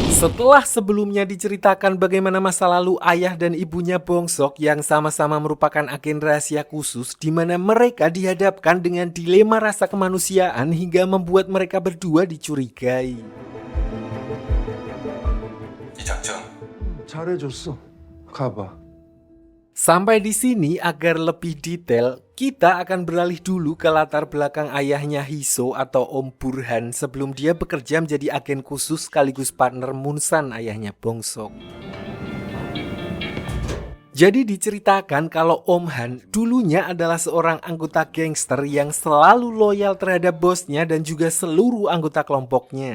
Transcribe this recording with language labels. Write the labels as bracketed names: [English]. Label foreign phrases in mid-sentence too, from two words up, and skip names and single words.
[Indonesian] Setelah sebelumnya diceritakan bagaimana masa lalu ayah dan ibunya Bongsok yang sama-sama merupakan agen rahasia khusus di mana mereka dihadapkan dengan dilema rasa kemanusiaan hingga membuat mereka berdua dicurigai. [Korean] 이 작전 잘해줬어. 가봐. [Indonesian] Sampai di sini agar lebih detail, kita akan beralih dulu ke latar belakang ayahnya Hiso atau Om Burhan sebelum dia bekerja menjadi agen khusus sekaligus partner Munsan ayahnya Bongsok. Jadi diceritakan kalau Om Han dulunya adalah seorang anggota gangster yang selalu loyal terhadap bosnya dan juga seluruh anggota kelompoknya.